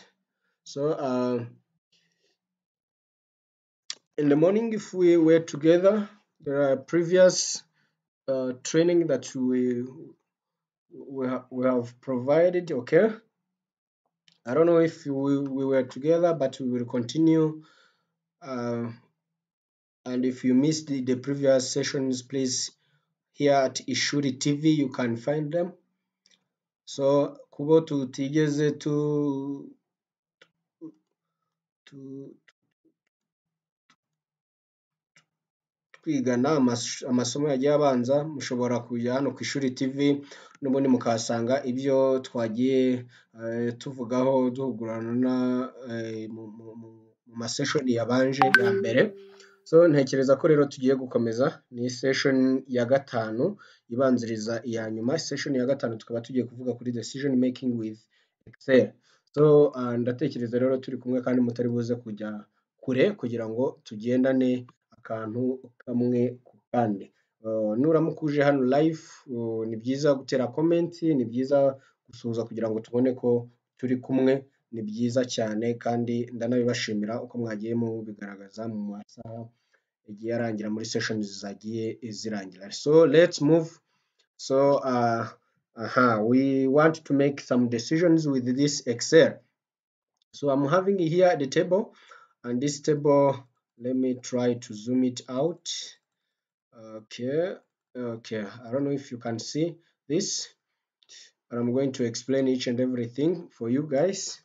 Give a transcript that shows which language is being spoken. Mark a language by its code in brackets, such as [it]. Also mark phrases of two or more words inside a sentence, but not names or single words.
[en] So in the morning, if we were together, there are previous training that we have provided. Okay, I don't know if we were together, but we will continue. And if you missed the previous sessions, please, here at Ishuri TV, you can find them. [rw] So kubo tutigeze twigana amasomo yagiye abanza, mushobora kujya hano ku Ishuri TV n'ubundi mukahasanga ibyo twagiye tuvugaho duhugurana mu maseshoni yabanje ya mbere. So ntekereza ko rero tugiye gukomeza ni session ya gatanu ibanziriza iya nyuma. Session ya gatanu tukaba tugiye kuvuga kuri [en] decision making with Excel. [rw] So ndatekereza rero turi kumwe kandi mutari buze kujya kure kugira ngo tugendane akantu kamwe ku kandi. Nuramukuje hano live, ni byiza gutera comment, ni byiza gusuhuza kugira ngo tubone ko turi kumwe, ni byiza cyane kandi ndanabibashimira uko mwagiye mu bigaragaza mu masaha igiye arangira muri sessions zagiye zirangira. [en] So let's move. So we want to make some decisions with this Excel. So I'm having here the table, and this table, let me try to zoom it out. Okay, I don't know if you can see this, but I'm going to explain each and everything for you guys.